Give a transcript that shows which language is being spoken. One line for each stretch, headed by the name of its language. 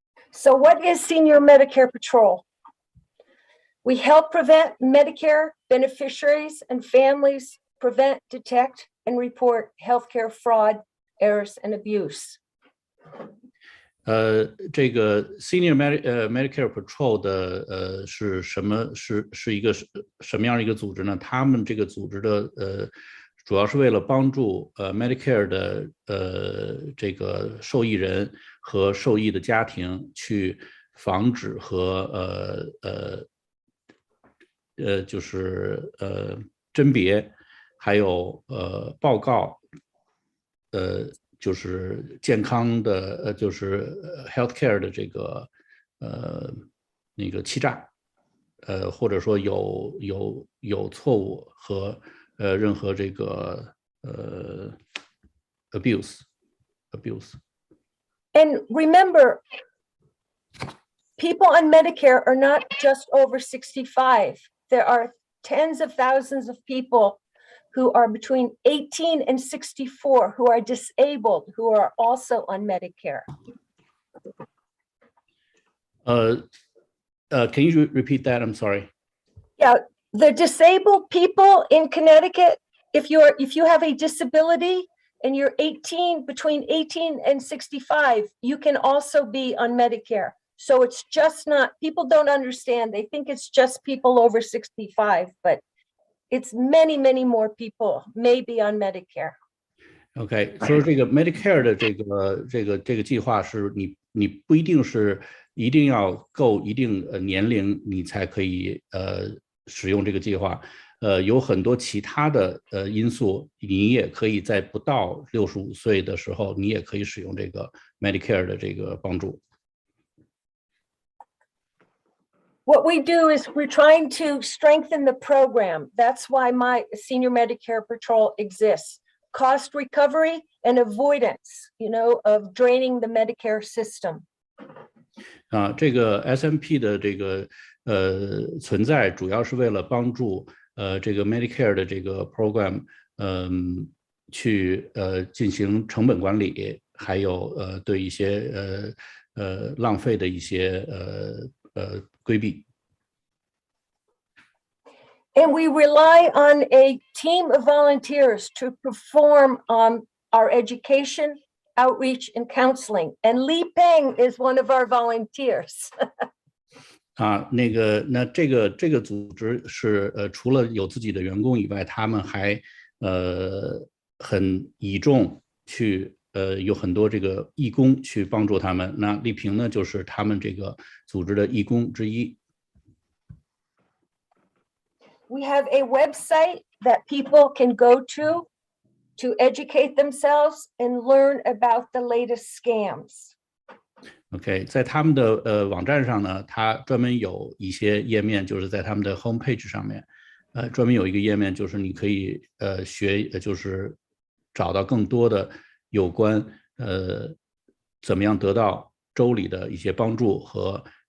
English: So what is Senior Medicare Patrol? We help prevent Medicare beneficiaries and families prevent, detect, and report healthcare fraud, errors, and abuse.
Chinese: 这个 Senior Medicare Patrol 的是什么？是一个什么样的一个组织呢？他们这个组织的主要是为了帮助Medicare 的这个受益人和受益的家庭去防止和就是甄别，还有报告就是健康的就是 healthcare 的这个那个欺诈，或者说有错误和任何这个abuse。
English: And remember, people on Medicare are not just over 65. There are tens of thousands of people who are between 18 and 64 who are disabled, who are also on Medicare. Can you repeat that? I'm sorry. Yeah, the disabled people in Connecticut, if you have a disability and you're between 18 and 65, you can also be on Medicare. So it's just not, people don't understand. They think it's just people over 65, but it's many, many more people may be on Medicare.
Chinese: OK， 说这个 Medicare 的这个计划是你不一定要够一定年龄你才可以使用这个计划，有很多其他的因素，你也可以在不到65岁的时候，你也可以使用这个 Medicare 的这个帮助。
English: What we do is we're trying to strengthen the program. That's why my Senior Medicare Patrol exists. Cost recovery and avoidance, of draining the Medicare system.
Chinese: 这个 SMP 的这个存在，主要是为了帮助这个 Medicare 的这个 program， 去进行成本管理，还有对一些浪费的一些规避。
English: And we rely on a team of volunteers to perform our education, outreach, and counseling. And Li Peng is one of our volunteers.
Chinese: 那这个组织是除了有自己的员工以外，他们还很倚重去有很多这个义工去帮助他们。那丽萍呢，就是他们这个组织的义工之一。
English: We have a website that people can go to educate themselves and learn about the latest scams.
Chinese: OK， 在他们的网站上呢，它专门有一些页面，就是在他们的 homepage 上面，专门有一个页面，就是你可以就是找到更多的有关怎么样得到州里的一些帮助和